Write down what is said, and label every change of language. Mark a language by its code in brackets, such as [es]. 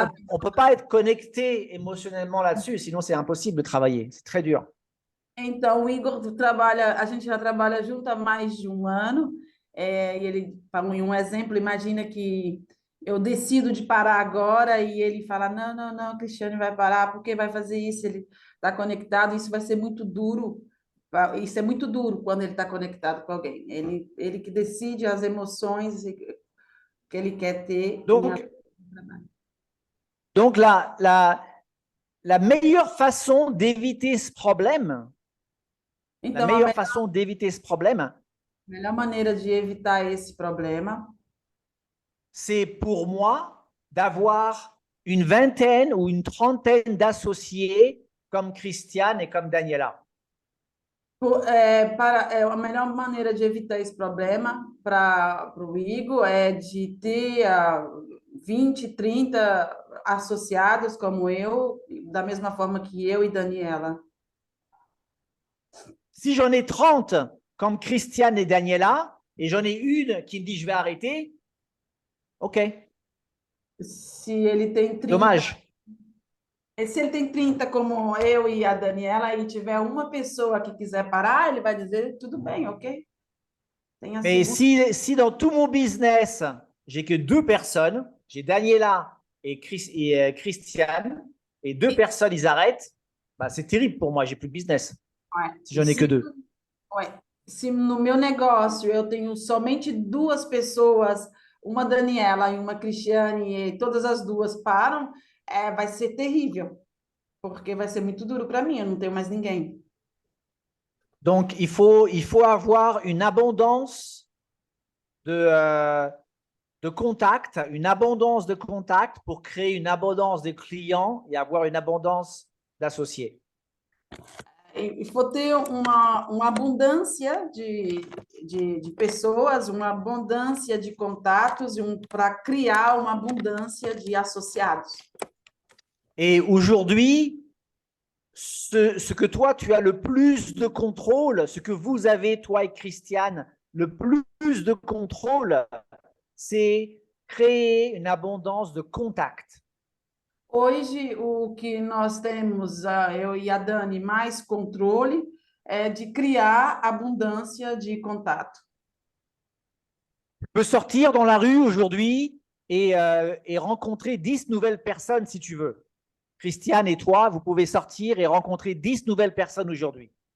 [fr] On ne peut pas être connecté émotionnellement là-dessus, sinon c'est impossible de travailler, c'est très dur. [pt] Então, o Igor a gente já trabalha junto há mais de um ano, e ele falou em um exemplo, imagina que eu decido de parar agora e ele fala, não, Cristiane vai parar, porque vai fazer isso, ele está conectado, isso vai ser muito duro, isso é muito duro quando ele está conectado com alguém, ele que decide as emoções que ele quer ter. [fr] Donc la meilleure façon d'éviter ce problème, [pt] Então, [fr] la meilleure façon d'éviter ce problème, [pt] a melhor maneira de evitar esse problema, [fr] c'est pour moi d'avoir une vingtaine ou une trentaine d'associés comme Christiane et comme Daniela. [pt] A melhor maneira de evitar esse problema para o Igor é de ter 20, 30 associados como eu, da mesma forma que eu e Daniela. [fr] Si j'en ai 30 comme Christiane et Daniela, et j'en ai une qui me dit je vais arrêter, ok, [pt] Se ele tem 30, [fr] dommage. [pt] se ele tem 30 como eu e a Daniela e tiver uma pessoa que quiser parar, ele vai dizer tudo bem, ok? Tenha [fr] Mais [pt] seguro. [fr] si dans tout mon business, j'ai que 2 personnes, j'ai Daniela et, Christiane, et 2 personnes, ils arrêtent, bah, c'est terrible pour moi, j'ai plus de business. Ouais. Si j'en ai que 2. Ouais. [pt] Se no meu negócio eu tenho somente 2 pessoas, uma Daniela e uma Cristiane, e todas as 2 param, vai ser terrível, porque vai ser muito duro para mim, eu não tenho mais ninguém. [fr] Donc, il faut avoir une abondance de contacts, une abondance de contacts pour créer une abondance de clients et avoir une abondance d'associés. [pt] E for ter uma abundância de pessoas, uma abundância de contatos, para criar uma abundância de associados. [fr] Et aujourd'hui, ce que toi, tu as le plus de contrôle, ce que vous avez, toi et Christiane, le plus de contrôle, c'est créer une abondance de contacts. [pt] Hoje, o que nós temos, eu e a Dani, mais controle, é de criar abundância de contato. [fr] Tu peux sortir dans la rue aujourd'hui et rencontrer 10 nouvelles personnes si tu veux. Christiane et toi, vous pouvez sortir et rencontrer 10 nouvelles personnes aujourd'hui.